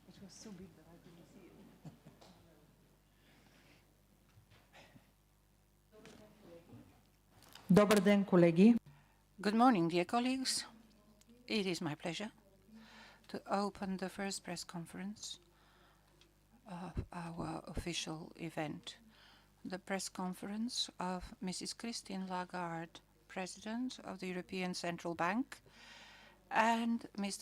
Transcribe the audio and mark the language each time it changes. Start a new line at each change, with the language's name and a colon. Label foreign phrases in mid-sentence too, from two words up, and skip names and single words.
English: so big that I couldn't see it.
Bulgarian: Добър ден, колеги.
English: Good morning, dear colleagues. It is my pleasure to open the first press conference of our official event, the press conference of Mrs. Christine Lagarde, President of the European Central Bank, and Mr.